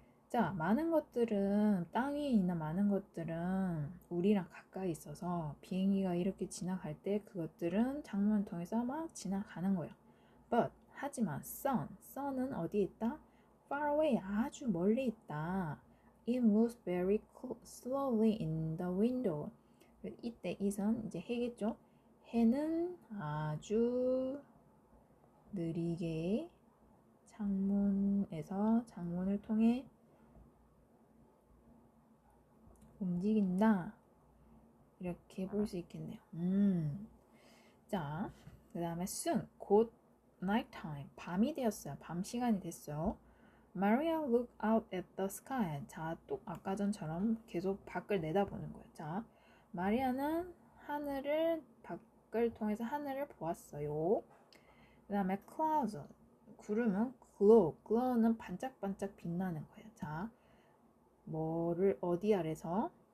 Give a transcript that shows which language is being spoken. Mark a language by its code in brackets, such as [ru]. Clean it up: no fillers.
[ko] 자, 많은 것들은 땅 위에 있는 많은 것들은 우리랑 가까이 있어서 비행기가 이렇게 지나갈 때 그것들은 창문을 통해서 막 지나가는 거예요. [en] But [ko] 하지만 sun은 어디에 있다? [en] Far away [ko] 아주 멀리 있다. [en] It moves very slowly in the window. [ko] 이때 이선 이제 해겠죠? 해는 아주 느리게 창문을 통해 움직인다. 이렇게 볼 수 있겠네요. 자, 그 다음에 soon, 곧 [en] night time, [ko] 밤이 되었어요. 밤 시간이 됐어요. [en] Maria looked out at the sky. [ko] 자, 또 아까 전처럼 계속 밖을 내다보는 거예요. 자, 마리아는 밖을 통해서 하늘을 보았어요. 그 다음에 clouds, 구름은 glow는 반짝반짝 빛나는 거예요. 자, 뭐를 어디 아래서?